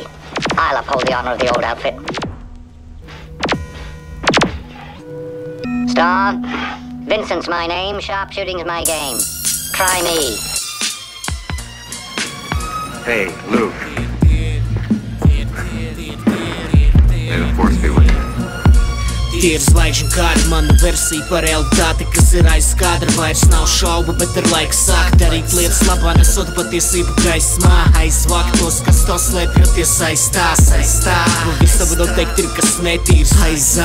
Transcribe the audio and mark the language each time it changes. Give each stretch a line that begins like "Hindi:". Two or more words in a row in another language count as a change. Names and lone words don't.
English: I'll uphold the honor of the old outfit. Star, Vincent's my name, sharpshooting's my game. Try me. Hey, Luke. May the force be with you.
Latvian: Tie ir zvaigžņu kāri, mana versija par realitāti, kas ir aiz kadra. Vairs nav šaubu, bet ir laiks sākt darīt lietas labā, nesot patiesību gaismā. Aiz vaktos, kas to slēpjoties aiz tās. Nu visam noteikti ir kas netīrs aizā.